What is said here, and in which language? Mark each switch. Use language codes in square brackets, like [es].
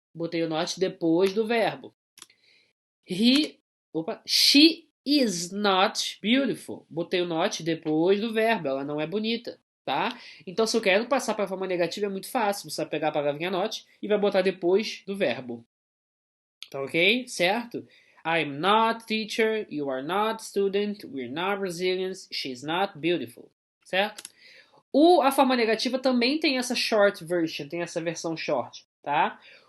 [pt] Botei o not depois do verbo. [en] She is not beautiful. [pt] Botei o not depois do verbo. Ela não é bonita. Tá? Então, se eu quero passar para a forma negativa, é muito fácil. Você vai pegar a palavrinha not e vai botar depois do verbo. Tá ok? Certo? [en] I'm not teacher, you are not student, we're not Brazilians, she's not beautiful. [pt] Certo? A forma negativa também tem essa short version, tem essa versão short, tá?